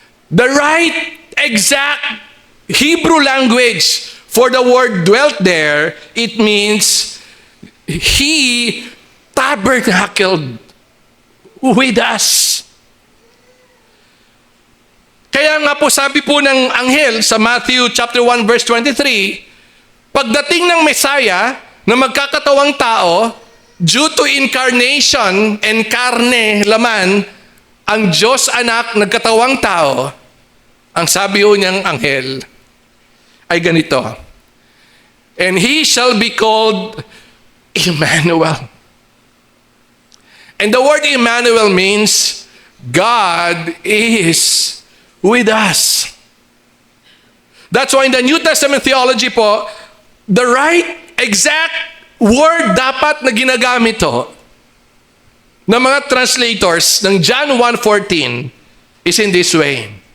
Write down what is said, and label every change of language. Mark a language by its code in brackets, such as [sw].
[en] The right exact Hebrew language for the word dwelt there, it means He tabernacled with us. [tl] Kaya nga po sabi po ng anghel sa Matthew chapter 1 verse 23, pagdating ng Messiah na magkakatawang tao, due to incarnation and karne, laman, ang Diyos anak nagkatawang tao, ang sabi ho niyang anghel ay ganito, [en] and He shall be called Emmanuel. And the word Emmanuel means God is with us. That's why in the New Testament theology po, the right exact word [tl] dapat na ginagamit to ng mga translators ng [en] John 1:14 is in this way.